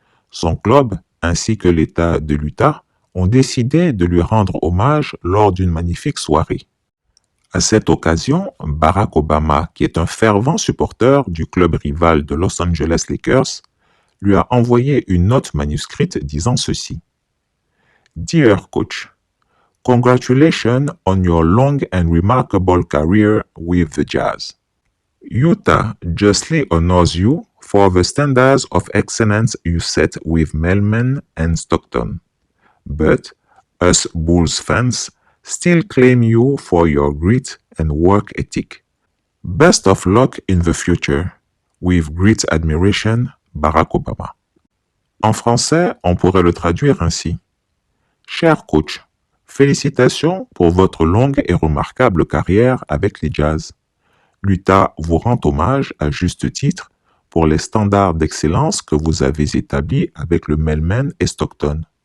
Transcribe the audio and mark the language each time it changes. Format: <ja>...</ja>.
<fr>Son club, ainsi que l'État de l'Utah, ont décidé de lui rendre hommage lors d'une magnifique soirée. À cette occasion, Barack Obama, qui est un fervent supporter du club rival de Los Angeles Lakers, lui a envoyé une note manuscrite disant ceci.</fr> <en>Dear coach, congratulations on your long and remarkable career with the Jazz. Utah justly honors you for the standards of excellence you set with Melman and Stockton. But us Bulls fans still claim you for your grit and work ethic. Best of luck in the future. With great admiration, Barack Obama.</en> <fr>En français, on pourrait le traduire ainsi. Cher coach, félicitations pour votre longue et remarquable carrière avec les Jazz. L'Utah vous rend hommage à juste titre pour les standards d'excellence que vous avez établis avec le Melman et Stockton.</fr>